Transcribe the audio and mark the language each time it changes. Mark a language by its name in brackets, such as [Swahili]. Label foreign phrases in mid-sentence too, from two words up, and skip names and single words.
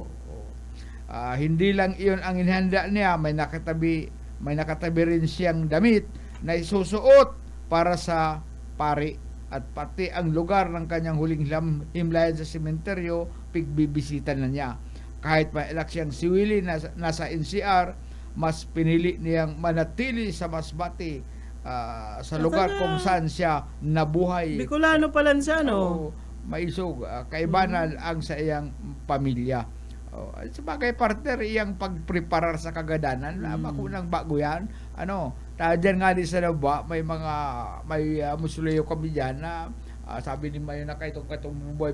[Filipino] Hindi lang iyon ang inihanda niya, may nakatabi rin siyang damit na isusuot para sa pari at pati ang lugar ng kanyang huling himlayan sa sementeryo, pigbibisita na niya. Kahit mailak siyang siwili na nasa NCR, mas pinili niyang manatili sa Masbate, sa lugar kung saan siya nabuhay. Bicolano pala siya, no? [Bikol] Maisog, kaibanan ang sa iyang pamilya. Sabagay partner, iyang pagpreparar sa kagadanan, makunang bago yan. Dyan nga din sa Naba, may musuleyo kami dyan na sabi ni Mayo na katong buhay.